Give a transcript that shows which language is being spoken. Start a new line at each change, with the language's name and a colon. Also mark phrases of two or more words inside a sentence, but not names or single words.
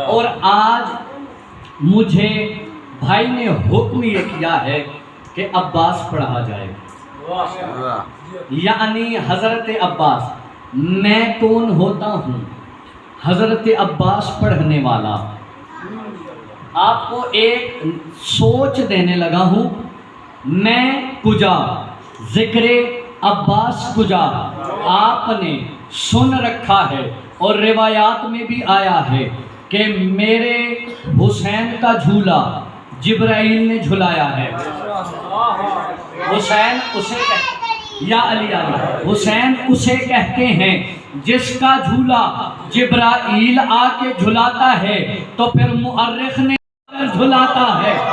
Urdu: اور آج مجھے بھائی نے حکم یہ کیا ہے کہ عباس پڑھا جائے، یعنی حضرت عباس۔ میں کون ہوتا ہوں؟ حضرت عباس پڑھنے والا۔ آپ کو ایک سوچ دینے لگا ہوں، میں کجا، ذکر عباس کجا آپ نے سن رکھا ہے، اور روایات میں بھی آیا ہے کہ میرے حسین کا جھولا جبرائیل نے جھلایا ہے۔ حسین اسے یا علی علی حسین اسے کہتے ہیں جس کا جھولا جبرائیل آ کے جھلاتا ہے تو پھر مؤرخ نے جھلاتا ہے۔